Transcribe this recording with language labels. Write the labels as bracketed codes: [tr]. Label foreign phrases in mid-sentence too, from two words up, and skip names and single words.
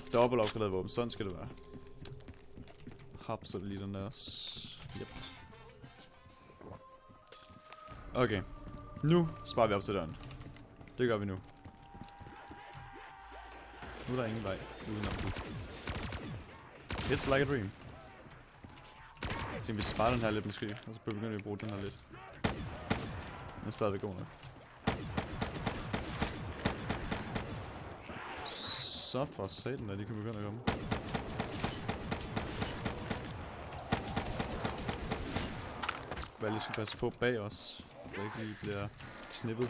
[da] Dobbelt opgraderet våben. Sådan skal det være. Hapser lige den der. [en] Yep. Okay. [da] Nu sparer vi op til døren. Det gør vi nu. Nu er der ingen vej udenom nu. [en] It's like a dream. [da] Jeg tænker, vi sparer den her lidt måske, og så begynder vi at bruge den her lidt. Den er stadigvæk god nok. Så for satan, at de kan begynde at komme. Hvad lige skal passe på bag os, så ikke lige bliver knippet.